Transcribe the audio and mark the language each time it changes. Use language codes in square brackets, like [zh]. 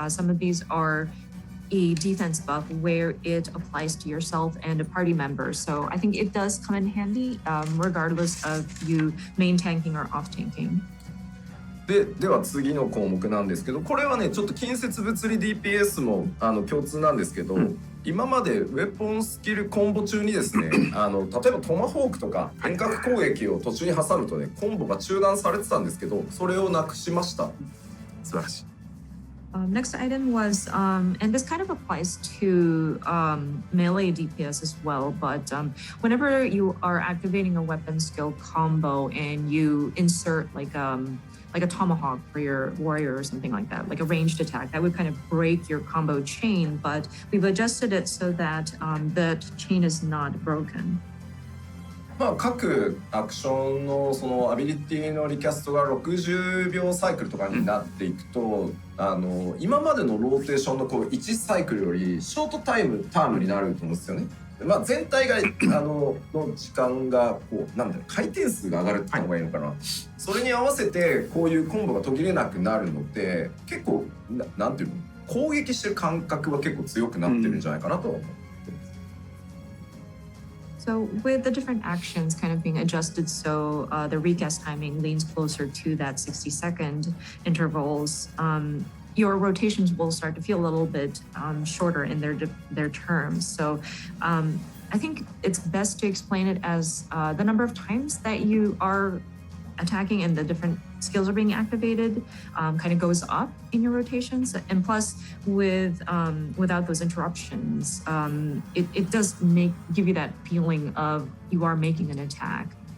[en] Some of these are a defense buff where it applies to yourself and a party member. So I think it does come in handy regardless of you main tanking or off tanking. [ja] では次の項目なんですけど、これはねちょっと近接物理 DPS も共通なんですけど、今までウェポンスキルコンボ中にですね例えばトマホークとか遠隔攻撃を途中に挟むとねコンボが中断されてたんですけど、それをなくしました。素晴らしい。 [en] Next item was, and this kind of applies to melee DPS as well, but whenever you are activating a weapon skill combo and you insert like a tomahawk for your warrior or something like that, like a ranged attack, that would kind of break your combo chain, but we've adjusted it so that that chain is not broken. [ja] まあ各アクションのそのアビリティのリキャストが60秒サイクルとかになっていくと、今までのローテーションのこう1サイクルよりショートタームになると思うんですよね。まあ全体がの時間がこうなんだろう回転数が上がるって言った方がいいのかな。それに合わせてこういうコンボが途切れなくなるので結構なんていうの攻撃してる感覚は結構強くなってるんじゃないかなと思う。 [en] So with the different actions kind of being adjusted so the recast timing leans closer to that 60-second intervals, your rotations will start to feel a little bit shorter in their terms. So I think it's best to explain it as the number of times that you are attacking and the different skills are being activated kind of goes up in your rotations, and plus without those interruptions, it does give you that feeling of you are making an attack.